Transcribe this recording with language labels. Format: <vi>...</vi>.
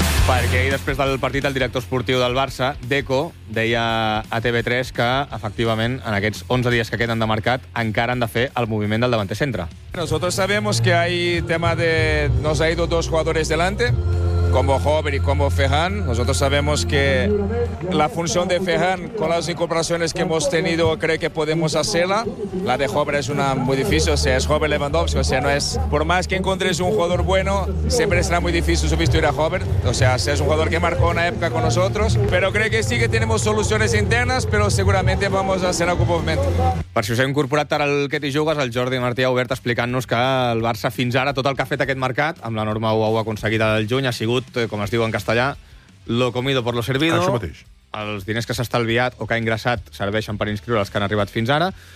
<ca>Perquè ahir, després del partit, el director esportiu del Barça, Deco, deia a TV3 que, efectivament, en aquests 11 dies que queden de mercat, encara han de fer el moviment del davanter centre.</ca> <es>Nosotros sabemos que hay tema de... Nos ha ido dos jugadores delante, como Jover y como Ferran. Nosotros sabemos que la función de Ferran, con las incorporaciones que hemos tenido, creo que podemos hacerla. La de Jover es una muy difícil, o sea, es Jover Lewandowski, o sea, no es... Por más que encontres un jugador bueno, siempre será muy difícil sustituir a Jover. O sea, es un jugador que marcó una época con nosotros. Pero creo que sí que tenemos soluciones internas, pero seguramente vamos a hacer algún movimiento.</es> <ca>Per si us he incorporat ara el que t'hi jugues, el Jordi Martí ha obert explicant-nos que el Barça fins ara, tot el que ha fet aquest mercat, amb la norma 1-1 aconseguida del juny, ha sigut, com es diu en castellà,</ca> <es>lo comido por lo servido.</es> <ca>Això mateix. Els diners que s'ha estalviat o que ha ingressat serveixen per inscriure els que han arribat fins ara.</ca>